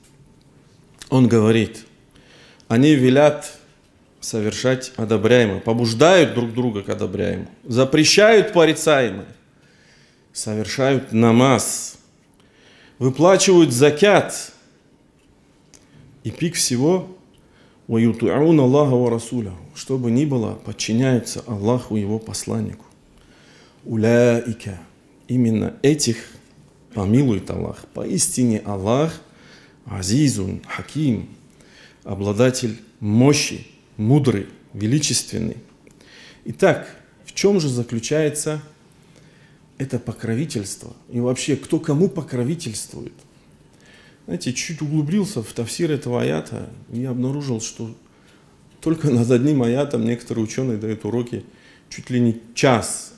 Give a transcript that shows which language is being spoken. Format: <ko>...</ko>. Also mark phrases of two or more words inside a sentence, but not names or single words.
<ru>Он говорит: они велят совершать одобряемое, побуждают друг друга к одобряемому, запрещают порицаемое, совершают намаз, выплачивают закят. И пик всего</ru> <ar>وَيُطِعُونَ اللَّهَ وَرَسُولَهُ,</ar> <ru>что бы ни было, подчиняются Аллаху и Его посланнику. Уляика, именно этих помилует Аллах. Поистине Аллах</ru> <ar>عزيز حكيم,</ar> <ru>обладатель мощи, мудрый, величественный. Итак, в чем же заключается это покровительство? И вообще, кто кому покровительствует? Знаете, чуть углубился в тафсир этого аята, и обнаружил, что только над одним аятом некоторые ученые дают уроки чуть ли не час.</ru>